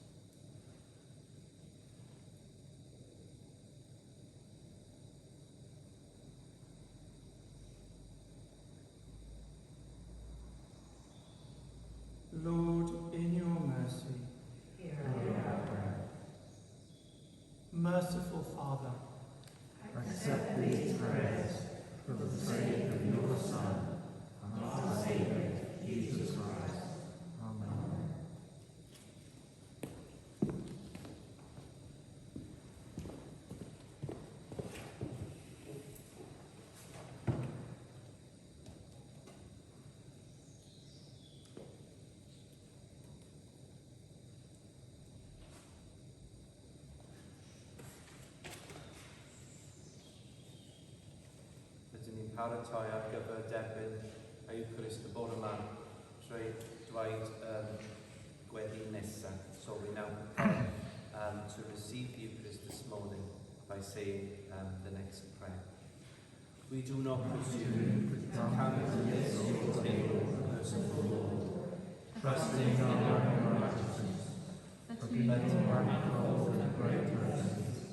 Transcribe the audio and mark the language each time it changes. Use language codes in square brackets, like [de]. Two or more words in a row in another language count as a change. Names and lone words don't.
[en] Lord, in your mercy, Hear our prayer. merciful Father, Accept these prayers for the sake of your Son, our Saviour, Jesus Christ. Amen. [cy] Rydyn ni'n paratoi ar gyfer derbyn a Eucharist y bore yma trwy dweud gweddi nesaf. [en] So we now prepare to receive the Eucharist this morning by saying the next prayer. We do not presume to come to this your table, merciful Lord, trusting in our own righteousness, but manifold and great mercies.